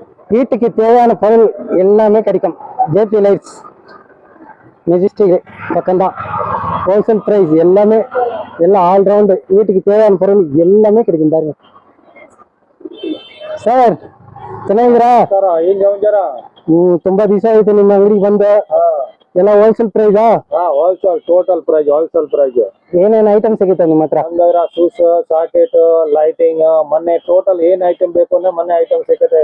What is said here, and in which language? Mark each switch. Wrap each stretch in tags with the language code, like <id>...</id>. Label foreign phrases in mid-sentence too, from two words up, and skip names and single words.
<ta>வீட்டுக்கு தேவையான பொருள் எல்லாமே கிடைக்கும். ஜேபி லைட்ஸ் மெஜஸ்டிக் பக்கம்தான்.</ta> <en>wholesale price</en> <ta>எல்லாமே, எல்லாம் ಆಲ್ರೌಂಡ್ வீட்டுக்கு தேவையான பொருள் எல்லாமே கிடைக்கும் பாருங்க.</ta> <kn>ಸರ್ ಚೆನ್ನಾಗಿದ್ದೀರಾ ಸರ್? ಏನ್ ಸಮಾಚಾರ? ತುಂಬಾ ದಿವಸ ಆಯ್ತು ನಿಮ್ಮ ಅಂಗಡಿಗೆ ಬಂದ. ಎಲ್ಲ</kn> <en>wholesale price? wholesale, total price, wholesale price.</en> <kn>ಏನೇನ್ ಐಟಮ್ ಸಿಗುತ್ತೆ ನಿಮ್ಮ ಹತ್ರ?</kn> <en>shoes, socket, lighting,</en> <kn>ಮೊನ್ನೆ ಟೋಟಲ್ ಏನ್ ಐಟಮ್ ಬೇಕು ಅಂದ್ರೆ ಮೊನ್ನೆ ಐಟಮ್ ಸಿಗುತ್ತೆ.</kn>